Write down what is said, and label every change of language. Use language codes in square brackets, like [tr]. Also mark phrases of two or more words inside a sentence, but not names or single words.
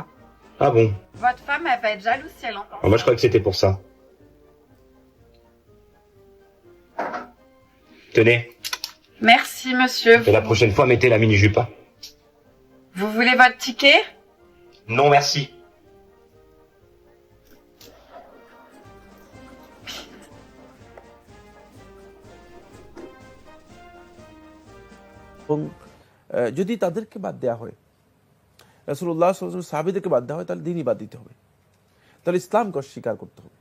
[fr] Ah bon? Votre femme, elle va être jalouse si elle entend. Moi, je croyais que c'était pour ça. Tenez. Merci, monsieur. Et la prochaine fois, mettez la mini-jupe, hein. Vous voulez votre ticket? Non, merci. [bn] এবং যদি তাদেরকে বাদ দেওয়া হয়, রাসূলুল্লাহ [ar] صلى الله عليه وسلم [bn] সাহাবীদেরকে বাদ দেওয়া হয়, তাহলে দ্বীনই বাদ দিতে হবে, তাহলে ইসলামকে অস্বীকার করতে হবে।